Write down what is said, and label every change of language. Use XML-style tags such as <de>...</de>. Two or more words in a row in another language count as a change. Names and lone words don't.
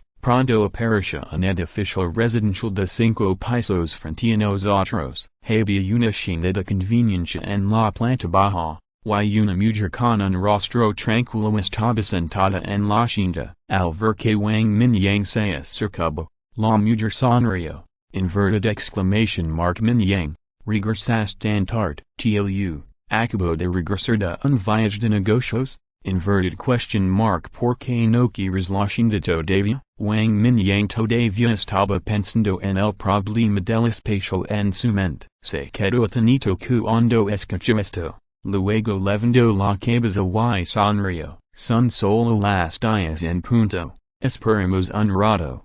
<es>Pronto apareció un edificio residencial de 5 pisos frente a nosotros. Había una tienda de conveniencia en la planta baja, y una mujer con un rostro tranquilo estaba sentada en la tienda. Al ver que Wang Mingyang se acercaba, la mujer sonrió.</es> <en>Inverted exclamation mark Mingyang,</en> <es>regresaste tan tarde. Tu acabo de regresar de un viaje de negocios?</es> <en>Inverted question mark</en> <es>¿por qué no quieres la tienda todavía? Wang Mingyang todavía estaba pensando en el problema del espacio en su mente. Se quedó atenito cuando escuchó esto. Luego levantó la cabeza y sonrió. Son solo las 10 en punto. Esperemos un rato.</es>